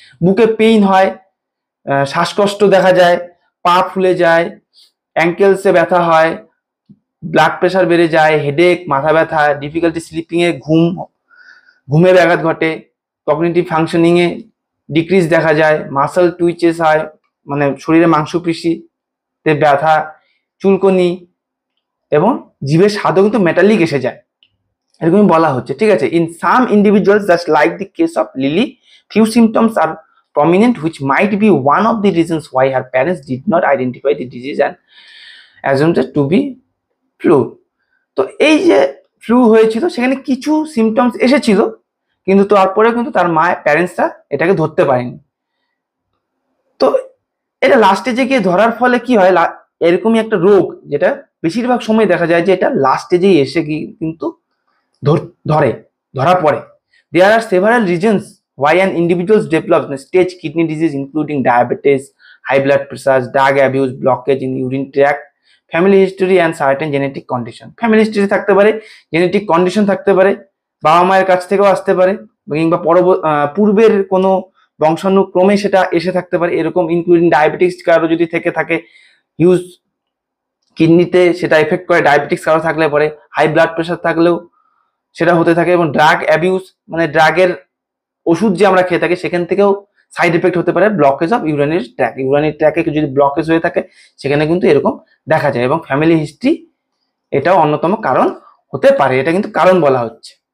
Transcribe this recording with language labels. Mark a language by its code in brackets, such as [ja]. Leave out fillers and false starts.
[bn] বুকে পেইন হয়, শ্বাসকষ্ট দেখা যায়, পা ফুলে যায়, অ্যাঙ্কেলসে ব্যথা হয়, ব্লাড প্রেশার বেড়ে যায়, হেডেক, মাথা ব্যথা, ডিফিকাল্টি স্লিপিং এ ঘুমে ব্যাঘাত ঘটে, কগনিটিভ ফাংশনিং এ ডিক্রিজ দেখা যায়, মাসল টুইচেস হয়, মানে শরীরে মাংসপেশিতে ব্যথা, চুলকনি, এবং জিভের স্বাদও কিন্তু মেটালিক এসে যায়, এরকমই বলা হচ্ছে। ঠিক আছে, [en] In some individuals just like the case of Lily, few symptoms are prominent which might be one of the reasons why her parents did not identify the disease and assumed it to be flu. [bn] তো এই যে flu হয়েছিল সেখানে কিছু symptoms এসেছিল, কিন্তু তারপরে কিন্তু তার প্যারেন্টসরা এটাকে ধরতে পারেনি। তো এটা লাস্ট স্টেজে গিয়ে ধরার ফলে কি হয়, এরকমই একটা রোগ যেটা বেশিরভাগ সময় দেখা যায় যে এটা লাস্ট স্টেজেই এসে গিয়ে কিন্তু ধরা পড়ে। [en] There are several reasons why an individual develops stage kidney disease, including diabetes, high blood pressure, drug abuse, blockage in urine tract, family history and certain genetic condition. [bn] Family history থাকতে পারে, genetic condition থাকতে পারে, বাবা মায়ের কাছ থেকেও আসতে পারে, কিংবা পূর্বের কোনো বংশানুক্রমে সেটা এসে থাকতে পারে, এরকম ইনক্লুডিং ডায়াবেটিক্স কারো যদি থেকে থাকে, হিউজ কিডনিতে সেটা এফেক্ট করে, ডায়াবেটিক্স কারো থাকলে পরে, হাই ব্লাড প্রেশার থাকলেও সেটা হতে থাকে, এবং ড্রাগ অ্যাবিউজ মানে ড্রাগের ওষুধ যে আমরা খেয়ে থাকি সেখান থেকেও সাইড এফেক্ট হতে পারে, ব্লকেজ অফ ইউরিনারি ট্র্যাকে যদি ব্লকেজ হয়ে থাকে সেখানে কিন্তু এরকম দেখা যায়, এবং ফ্যামিলি হিস্ট্রি এটাও অন্যতম কারণ হতে পারে, এটা কিন্তু কারণ বলা হচ্ছে।